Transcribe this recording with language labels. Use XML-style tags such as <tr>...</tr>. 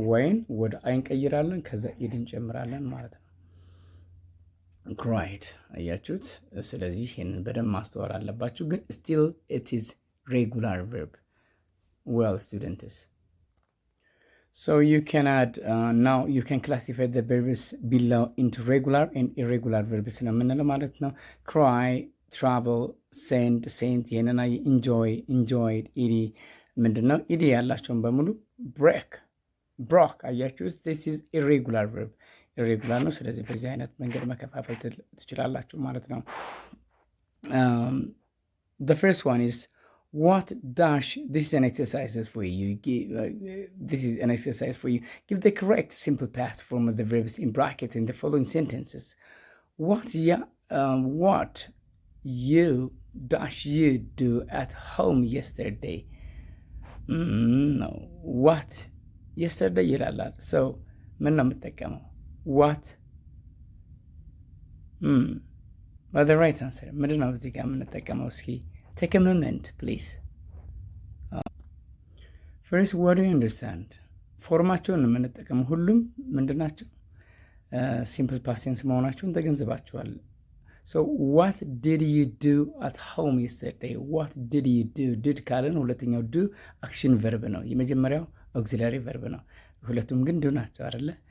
<am>ዋይን ወደ አይ እንቀይራለን፣ ከዛ ኢድ እንጨምራለን ማለት ነው። ክራይድ አያችሁት? ስለዚህ ይህንን በደንብ ማስተዋል አለባችሁ። ግን ስቲል ኢት ኢዝ ሬጉላር ቨርብ</am> <en>well students. So you can add now you can classify the verbs below into regular and irregular verbs</en> <am>ነው የምንለው ማለት ነው።</am> <en>cry, travel, send ይሄንና enjoyed</en> <am>ኢዲ ምንድነው? ኢዲ ያላቸውን በሙሉ broke አያችሁት?</am> <en>this is irregular verb irregular</en> <am>ነው። ስለዚህ በዚህ አይነት መንገድ መከፋፈል ትችላላችሁ ማለት ነው።</am> <en>The first one is what dash, this is an exercise for you. This is an exercise for you. Give the correct simple past form of the verbs in bracket in the following sentences. What you dash you do at home yesterday? No.</en> <am>What yesterday ይላላል። so ምን ነው የምጠቀመው?</am> <en>what but the right answer</en> <am>ምንድን ነው እዚህ ጋር የምንጠቀመው?</am> <en>እስኪ take a moment please. first what do you understand?</en> <am>ፎርማቸውን ነው የምንጠቀመው። ሁሉም ምንድን ናቸው? ሲምፕል ፓስት ቴንስ መሆናቸውን ተገንዝባችኋል።</am> <en>so what did you do at home yesterday? what did you do?</en> <am>did ካልን ሁለተኛው do አክሽን ቨርብ ነው። የመጀመሪያው auxiliary ቨርብ ነው። ሁለቱም ግን do ናቸው አይደለ?</am>